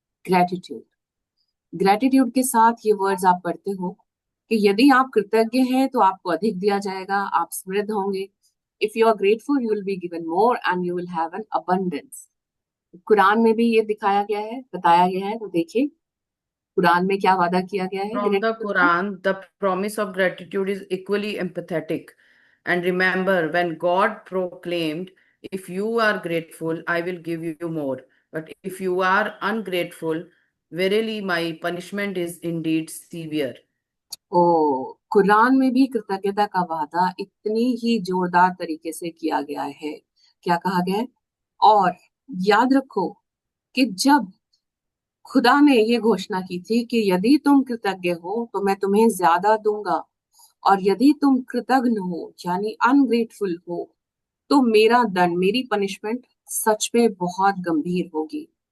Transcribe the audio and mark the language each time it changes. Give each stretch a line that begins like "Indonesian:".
Hindi: Gratitude, gratitude के साथ ये वर्ड्स आप पढ़ते हो कि यदि आप कृतज्ञ हैं तो आपको अधिक दिया जाएगा, आप समृद्ध होंगे।
English: If you are grateful you will be given more and you will have an abundance.
Hindi: Quran में भी ये दिखाया गया है, बताया गया है। तो देखिए कुरान में क्या वादा किया गया है
English: From the
Hindi: ग्रेटिट्यूड का।
English: Quran, the promise of gratitude is equally empathetic. And remember, when God proclaimed, if you are grateful, I will give you more. But if you are ungrateful, verily my punishment is indeed severe.
Hindi: ओ, कुरान में भी कृतज्ञता का वादा इतनी ही जोरदार तरीके से किया गया है। क्या कहा गया है? और याद रखो कि जब खुदा ने ये घोषणा की थी कि यदि तुम कृतज्ञ हो तो मैं तुम्हें ज्यादा दूंगा, और यदि तुम कृतज्ञ हो यानी अनग्रेटफुल हो, तो मेरा दंड, मेरी पनिशमेंट सच में बहुत गंभीर होगी।